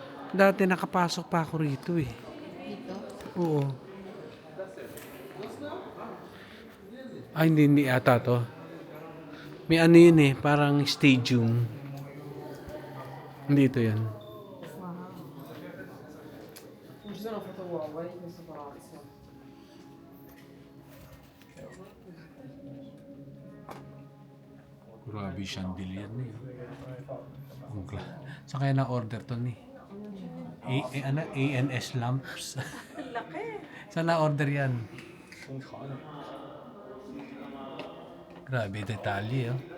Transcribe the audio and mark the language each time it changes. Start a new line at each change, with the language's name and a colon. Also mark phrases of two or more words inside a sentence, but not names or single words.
Filipino: Dati nakapasok pa ako rito eh. Dito? Oo. Ay, hindi ata to. May ano yun eh, parang stadium. Hindi ito yan.
Italian: Ci sono foto uova di questo palazzo.
Filipino: Grabe chandelier niya. Saan kaya na-order to ni? ANS lamps. Laki. Saan na-order yan? Grabe detalye oh.